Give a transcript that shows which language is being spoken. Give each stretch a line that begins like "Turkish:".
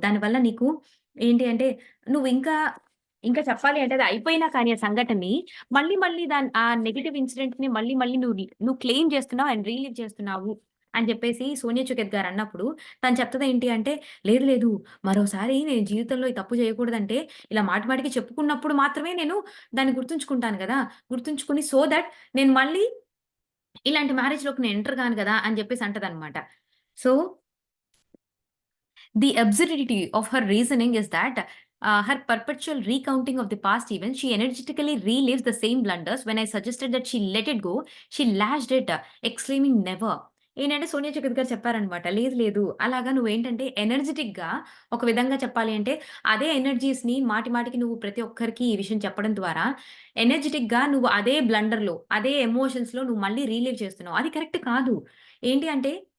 Telugu: దానివల్ల నీకు ఏంటి అంటే నువ్వు ఇంకా చెప్పాలి అంటే అది అయిపోయినా కానీ ఆ సంఘటనని మళ్ళీ ఆ నెగెటివ్ ఇన్సిడెంట్‌ని మళ్ళీ నువ్వు క్లెయిమ్ చేస్తున్నావు అండ్ రీలీవ్ చేస్తున్నావు అని చెప్పేసి సోనియా చుకెత్ గారన్నప్పుడు తను చెప్తదేంటి అంటే, లేదు మరోసారి నేను జీవితంలో ఈ తప్పు చేయకూడదంటే ఇలా మాటికి చెప్పుకున్నప్పుడు మాత్రమే నేను దాన్ని గుర్తుంచుకుంటాను గదా! గుర్తుంచుకొని
English: so that
Telugu: నేను మళ్ళీ ఇలాంటి మ్యారేజ్‌లోకి నేను ఎంటర్ కాను గదా! అని చెప్పేసి అంటదన్నమాట.
English: So the absurdity of her reasoning is that her perpetual recounting of the past events, she energetically relives the same blunders. When I suggested that she let it go, she lashed it, exclaiming, "Never."
Telugu: ఏంటంటే సోనియా చక్రవర్తి గారు చెప్పారనమాట. లేదు. అలాగా నువ్వేంటంటే ఎనర్జిటిక్‌గా ఒక విధంగా చెప్పాలి అంటే, అదే ఎనర్జీస్‌ని మాటికి నువ్వు ప్రతి ఒక్కరికి ఈ విషయం చెప్పడం ద్వారా ఎనర్జిటిక్‌గా నువ్వు అదే బ్లండర్‌లో, అదే ఎమోషన్స్‌లో నువ్వు మళ్ళీ రీలీవ్ చేస్తున్నావు. అది కరెక్ట్ కాదు. ఏంటి అంటే